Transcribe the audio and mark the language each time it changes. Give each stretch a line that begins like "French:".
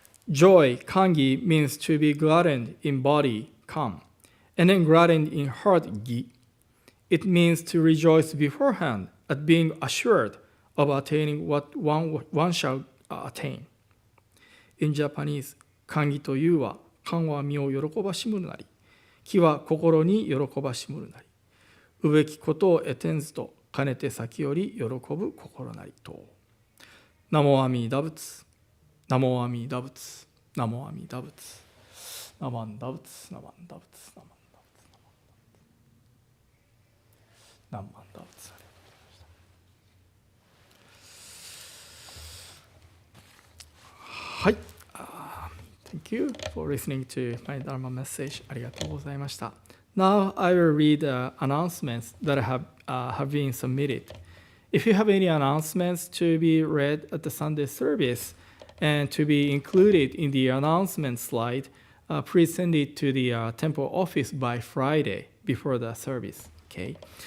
English: Joy, kangi, means to be gladdened in body, kan, and then gladdened in heart, gi. It means to rejoice beforehand at being assured of attaining what one shall attain. In Japanese,
Japanese: 歓喜というは、感は身を喜ばしむるなり、喜は心に喜ばしむるなり、うべきことを得てんずと、かねて先より喜ぶ心なりと。ナモアミダ仏、ナモアミダ仏、ナモアミダ仏、ナマンダ仏、ナマンダ仏、ナマンダ仏、ナマンダ仏。はい。
English: Thank you for listening to my Dharma message.
Japanese: ありがとうございました。
English: Now I will read announcements that have been submitted. If you have any announcements to be read at the Sunday service and to be included in the announcement slide, please send it to the temple office by Friday before the service. Okay.